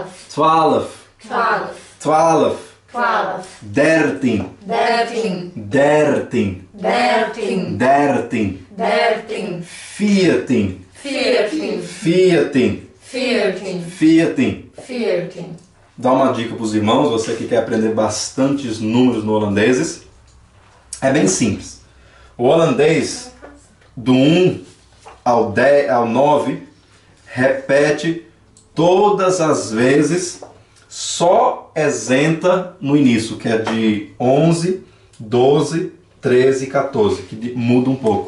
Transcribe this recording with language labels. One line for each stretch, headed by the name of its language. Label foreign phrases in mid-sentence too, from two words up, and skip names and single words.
Dutch: Twaalf.
Portuguese: 12,
Dutch: Twaalf.
Portuguese: 12,
Dutch: Dertien.
Portuguese: 13,
Dutch: Dertien.
Portuguese: 13,
Dutch: Dertien.
Portuguese: 13,
Dutch: Viertien.
Portuguese: 14,
Dutch: Viertien.
Portuguese: 14,
Dutch: Viertien.
Portuguese: 14. Dá uma dica para os irmãos, você que quer aprender bastantes números no holandeses. É bem simples. O holandês, do 1 ao 10, ao 9, repete todas as vezes, só exenta no início, que é de 11, 12, 13 e 14, que muda um pouco.